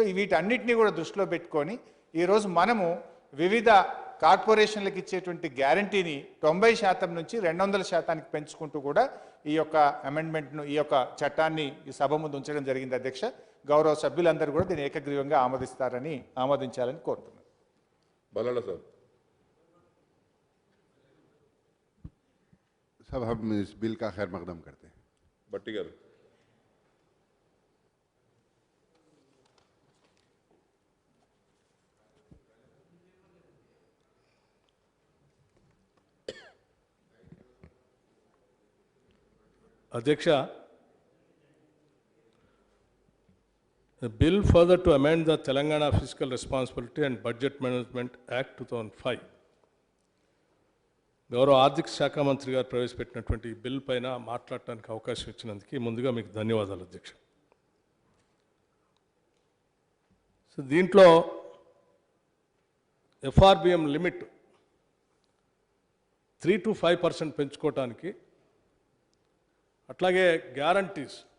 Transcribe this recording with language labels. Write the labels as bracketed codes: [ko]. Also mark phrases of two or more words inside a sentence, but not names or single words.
[te] సో వీటన్నిటిని కూడా దృష్టిలో పెట్టుకొని ఈరోజు మనము వివిధ కార్పొరేషన్లకు ఇచ్చేటువంటి గ్యారంటీని 90% నుంచి 200%కి పెంచుకుంటూ కూడా ఈ యొక్క అమెండ్మెంట్ను, ఈ యొక్క చట్టాన్ని ఈ సభ ముందు ఉంచడం జరిగింది అధ్యక్ష. గౌరవ సభ్యులందరూ కూడా దీన్ని ఏకగ్రీవంగా ఆమోదించాలని కోరుతున్నాను. బలాల సార్. [ur] सब हम इस बिल का खैर मकदम करते हैं. [te] బట్టి గారు. Adhyaksha, [en] a bill further to amend the Telangana Fiscal Responsibility and Budget Management Act 2005. [te] గౌరవ ఆర్థిక శాఖ మంత్రి గారు ప్రవేశపెట్టినటువంటి ఈ బిల్ పైన మాట్లాడటానికి అవకాశం ఇచ్చినందుకు ముందుగా మీకు ధన్యవాదాలు అధ్యక్ష. సో దీంట్లో [en] FRBM limit [te] 3 to 5% పెంచుకోవటానికి, అట్లాగే గ్యారంటీస్